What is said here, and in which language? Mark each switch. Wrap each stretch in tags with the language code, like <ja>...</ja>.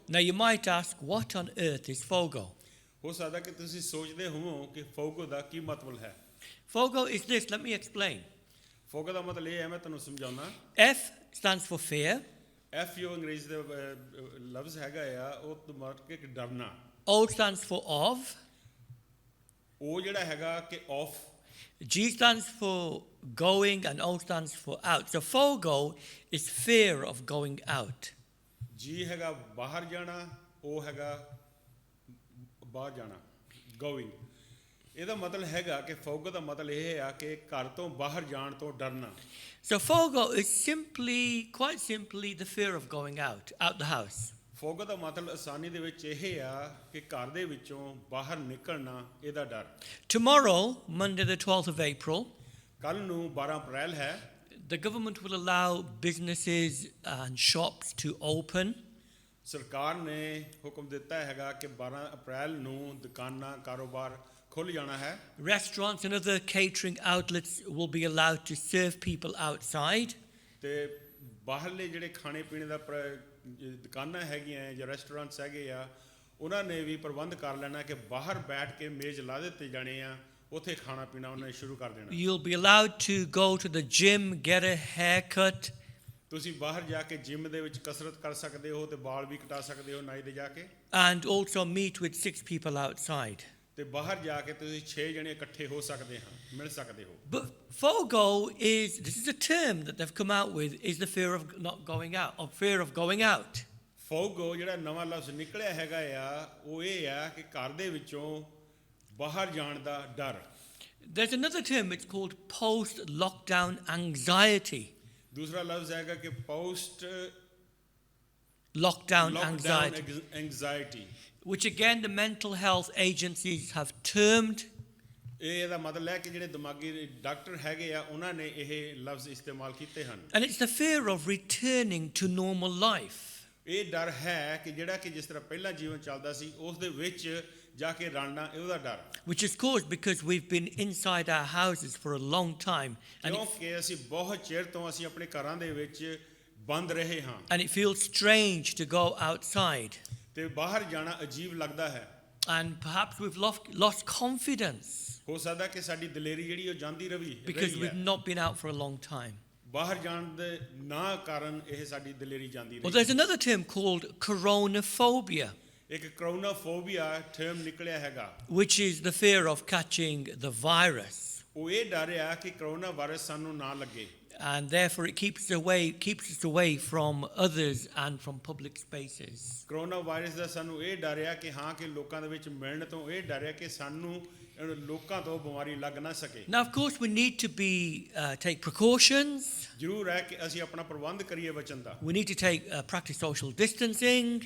<en>Now you might ask, what on earth is FOGO?</en> <pa>ਹੋ ਸਕਦਾ ਕਿ ਤੁਸੀਂ ਸੋਚਦੇ ਹੋਵੋ ਕਿ ਫੌਗੋ ਦਾ ਕੀ ਮਤਲਬ ਹੈ।</pa> <en>FOGO is this, let me explain.</en> <pa>ਫੌਗੋ ਦਾ ਮਤਲਬ ਇਹ ਹੈ, ਮੈਂ ਤੁਹਾਨੂੰ ਸਮਝਾਉਣਾ।</pa> <en>F stands for fear,</en> <pa>F ਜੋ ਅੰਗਰੇਜ਼ੀ ਦਾ ਲਫ਼ਜ਼ ਹੈਗਾ ਆ, ਉਹ ਤੋਂ ਮਤਲਬ ਕਿ ਡਰਨਾ।</pa> <en>O stands for of,</en> <pa>ਉਹ ਜਿਹੜਾ ਹੈਗਾ ਕਿ of,</pa> <en>G stands for going, and O stands for out. So FOGO is fear of going out.</en> <pa>ਜੀ ਹੈਗਾ ਬਾਹਰ ਜਾਣਾ, ਉਹ ਹੈਗਾ ਬਾਹਰ ਜਾਣਾ, ਗੋਇੰਗ। ਇਹਦਾ ਮਤਲਬ ਹੈਗਾ ਕਿ ਫੌਗੋ ਦਾ ਮਤਲਬ ਇਹ ਆ ਕਿ ਘਰ ਤੋਂ ਬਾਹਰ ਜਾਣ ਤੋਂ ਡਰਨਾ।</pa> <en>So FOGO is quite simply the fear of going out the house.</en> <pa>ਫੌਗੋ ਦਾ ਮਤਲਬ ਆਸਾਨੀ ਦੇ ਵਿੱਚ ਇਹ ਆ ਕਿ ਘਰ ਦੇ ਵਿੱਚੋਂ ਬਾਹਰ ਨਿਕਲਣਾ, ਇਹਦਾ ਡਰ।</pa> <en>Tomorrow, Monday the 12th of April,</en> <pa>ਕੱਲ ਨੂੰ 12 ਅਪ੍ਰੈਲ ਹੈ।</pa> <en>the government will allow businesses and shops to open.</en> <pa>ਸਰਕਾਰ ਨੇ ਹੁਕਮ ਦਿੱਤਾ ਹੈਗਾ ਕਿ 12 ਅਪ੍ਰੈਲ ਨੂੰ ਦੁਕਾਨਾਂ, ਕਾਰੋਬਾਰ ਖੁੱਲ੍ਹ ਜਾਣਾ ਹੈ।</pa> <en>Restaurants and other catering outlets will be allowed to serve people outside.</en> <pa>ਤੇ ਬਾਹਰਲੇ ਜਿਹੜੇ ਖਾਣੇ ਪੀਣੇ ਦਾ ਦੁਕਾਨਾਂ ਹੈਗੀਆਂ ਜਾਂ ਰੈਸਟੋਰੈਂਟਸ ਹੈਗੇ ਆ, ਉਹਨਾਂ ਨੇ ਵੀ ਪ੍ਰਬੰਧ ਕਰ ਲੈਣਾ ਕਿ ਬਾਹਰ ਬੈਠ ਕੇ ਮੇਜ਼ ਲਾ ਦਿੱਤੇ ਜਾਣੇ ਆ, ਉੱਥੇ ਖਾਣਾ ਪੀਣਾ ਉਹਨਾਂ ਨੇ ਸ਼ੁਰੂ ਕਰ ਦੇਣਾ।</pa> <en>You'll be allowed to go to the gym, get a haircut.</en> <pa>ਤੁਸੀਂ ਬਾਹਰ ਜਾ ਕੇ ਜਿਮ ਦੇ ਵਿੱਚ ਕਸਰਤ ਕਰ ਸਕਦੇ ਹੋ ਤੇ ਵਾਲ ਵੀ ਕਟਾ ਸਕਦੇ ਹੋ ਨਾਈ ਦੇ ਜਾ ਕੇ।</pa> <en>And also meet with 6 people outside.</en> <pa>ਤੇ ਬਾਹਰ ਜਾ ਕੇ ਤੁਸੀਂ 6 ਜਣੇ ਇਕੱਠੇ ਹੋ ਸਕਦੇ ਹਾਂ, ਮਿਲ ਸਕਦੇ ਹੋ।</pa> <en>But FOGO this is a term that they've come out with, is the fear of not going out, or fear of going out.</en> <pa>ਫੌਗੋ ਜਿਹੜਾ ਨਵਾਂ ਲਫ਼ਜ਼ ਨਿਕਲਿਆ ਹੈਗਾ ਆ, ਉਹ ਇਹ ਆ ਕਿ ਘਰ ਦੇ ਵਿੱਚੋਂ ਬਾਹਰ ਜਾਣ ਦਾ ਡਰ।</pa> <en>There's another term, it's called post-lockdown anxiety.</en> <pa>ਦੂਸਰਾ ਲਫ਼ਜ਼ ਹੈਗਾ ਕਿ post</pa> <en>Lockdown anxiety, anxiety, which again the mental health agencies have termed</en> <pa>ਇਹ ਇਹਦਾ ਮਤਲਬ ਹੈ ਕਿ ਜਿਹੜੇ ਦਿਮਾਗੀ ਡਾਕਟਰ ਹੈਗੇ ਆ ਉਹਨਾਂ ਨੇ ਇਹ ਲਫ਼ਜ਼ ਇਸਤੇਮਾਲ ਕੀਤੇ ਹਨ।</pa> <en>And it's the fear of returning to normal life.</en> <pa>ਇਹ ਡਰ ਹੈ ਕਿ ਜਿਹੜਾ ਕਿ ਜਿਸ ਤਰ੍ਹਾਂ ਪਹਿਲਾਂ ਜੀਵਨ ਚੱਲਦਾ ਸੀ ਉਸ ਦੇ ਵਿੱਚ ਜਾ ਕੇ ਰਲਣਾ, ਇਹਦਾ ਡਰ,</pa> <en>Which is caused because we've been inside our houses for a long time</en> <pa>ਕਿਉਂਕਿ ਅਸੀਂ ਬਹੁਤ ਚਿਰ ਤੋਂ ਅਸੀਂ ਆਪਣੇ ਘਰਾਂ ਦੇ ਵਿੱਚ ਬੰਦ ਰਹੇ ਹਾਂ</pa> <en>and it feels strange to go outside.</en> <pa>ਤੇ ਬਾਹਰ ਜਾਣਾ ਅਜੀਬ ਲੱਗਦਾ ਹੈ।</pa> <en>And perhaps we've lost confidence</en> <pa>ਹੋ ਸਕਦਾ ਕਿ ਸਾਡੀ ਦਲੇਰੀ ਜਿਹੜੀ ਉਹ ਜਾਂਦੀ</pa> <en>because</en> <pa>ਰਹੀ</pa> <en>we've</en> <pa>ਹੈ।</pa> <en>not been out for a long time.</en> <pa>ਬਾਹਰ ਜਾਣ ਦੇ ਨਾ ਕਾਰਨ ਇਹ ਸਾਡੀ ਦਲੇਰੀ ਜਾਂਦੀ</pa> <en>Well,</en> <pa>ਰਹੀ।</pa> <en>there's another term called coronaphobia,</en> <pa>ਇੱਕ ਕਰੋਨਾਫੋਬੀਆ ਟਰਮ ਨਿਕਲਿਆ ਹੈਗਾ।</pa> <en>which is the fear of catching the virus.</en> <pa>ਉਹ ਇਹ ਡਰ ਆ ਕਿ ਕਰੋਨਾ ਵਾਇਰਸ ਸਾਨੂੰ ਨਾ ਲੱਗੇ</pa> <en>And therefore it keeps us away from others and from public spaces.</en> <pa>Corona virus ਦਾ ਸਾਨੂੰ ਇਹ ਡਰ ਆ ਕਿ ਹਾਂ ਕਿ ਲੋਕਾਂ ਦੇ ਵਿੱਚ ਮਿਲਣ ਤੋਂ ਇਹ ਡਰ ਆ ਕਿ ਸਾਨੂੰ ਲੋਕਾਂ ਤੋਂ ਬਿਮਾਰੀ ਲੱਗ ਨਾ ਸਕੇ।</pa> <en>Now, of course, we need to take precautions.</en> <pa>ਜ਼ਰੂਰ ਹੈ ਕਿ ਅਸੀਂ ਆਪਣਾ ਪ੍ਰਬੰਧ ਕਰੀਏ ਬਚਣ ਦਾ।</pa> <en>We need to practice social distancing,</en>